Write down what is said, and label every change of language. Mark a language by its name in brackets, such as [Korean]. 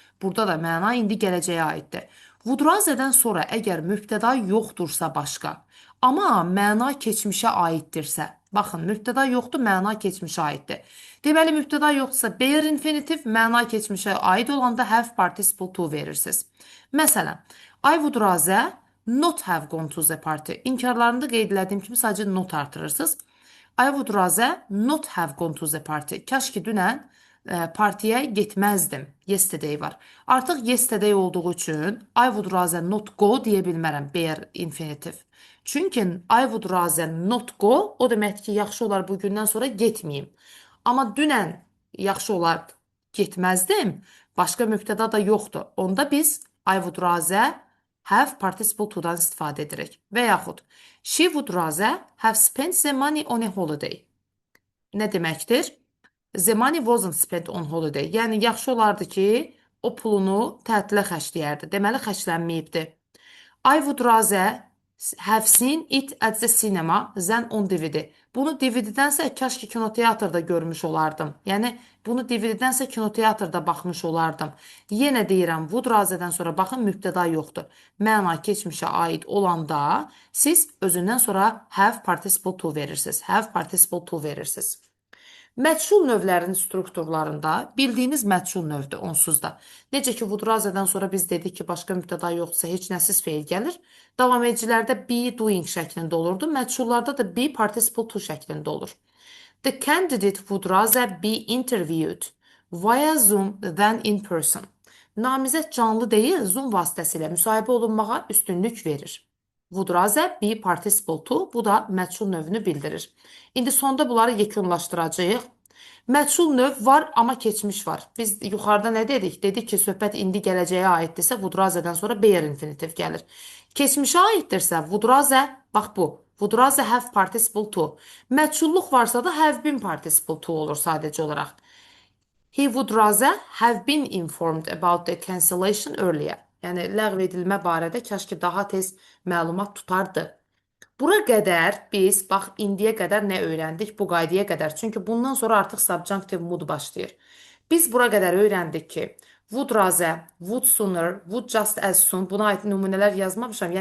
[Azerbaijani] Burada da məna indi gələcəyə aiddir. Would rather-dən sonra əgər mübtəda yoxdursa başqa, amma məna keçmişə aiddirsə, baxın, mübtəda yoxdur, məna keçmişə aiddir. Deməli, mübtəda yoxdursa bare infinitiv, məna keçmişə aid olanda have participle to verirsiniz. [English] Məsələn, I would rather not have gone to the party. [Azerbaijani] İnkarlarında qeyd etdiyim kimi sadəcə not artırırsınız. [English] I would rather not have gone to the party. [Azerbaijani] Kaş ki dünən partiyə getməzdim. Yesterday var. Artıq yesterday olduğu üçün [English] I would rather not go [Azerbaijani] deyə bilmərəm. Bare infinitiv. Çünki [English] I would rather not go [Azerbaijani] o deməkdir ki, yaxşı olar bugündən sonra getməyim. Amma dünən yaxşı olar getməzdim. Başqa mübtəda da yoxdur. Onda biz [English] I would rather [Azerbaijani] have participle to'dan istifadə edirik. [English] Və yaxud she would rather have spent the money on a holiday. [Azerbaijani] Nə deməkdir? [English] The money wasn't spent on holiday. [Azerbaijani] Yəni yaxşı olardı ki, o pulunu tətilə xərcləyərdi. Deməli xərclənməyibdi. [English] I would rather have seen it at the cinema than on DVD. [Azerbaijani] Bunu DVD-dənsə kaş ki kinoteatrda görmüş olardım. Yəni bunu DVD-dənsə kinoteatrda baxmış olardım. Yenə deyirəm, would rather-dən sonra baxın mübtəda yoxdur. Məna keçmişə aid olanda siz özündən sonra have participle to verirsiniz. Have participle to verirsiniz. Məchul növlərin strukturlarında bildiyiniz məchul növdür onsuz da. Necə ki, would rather-dən sonra biz dedik ki, başqa mübtəda yoxdursa heç nəsiz feil gəlir. Davam edicilərdə be doing şəklində olurdu. Məchullarda da be participle to şəklində olur. [English] The candidate would rather be interviewed via Zoom than in person. [Azerbaijani] Namizəd canlı deyil, Zoom vasitəsilə müsahibə olunmağa üstünlük verir. Would rather be participle to, bu da məchul növünü bildirir. İndi sonda bunları yekunlaşdıracağıq. Məchul növ var, amma keçmiş var. Biz yuxarıda nə dedik? Dedik ki, söhbət indi gələcəyə aiddirsə, would rather-dən sonra bare infinitiv gəlir. Keçmişə aiddirsə, would rather, bax bu, would rather have participle to. Məchulluq varsa da have been participle to olur sadəcə olaraq. [English] He would rather have been informed about the cancellation earlier. [Azerbaijani] Yəni, ləğv edilmə barədə kaş ki, daha tez məlumat tutardı. Bura qədər biz, bax, indiyə qədər nə öyrəndik bu qaydaya qədər? Çünki bundan sonra artıq subjunctive mood başlayır. Biz bura qədər öyrəndik ki, would rather, would sooner, would just as soon, buna aid nümunələr yazmamışam.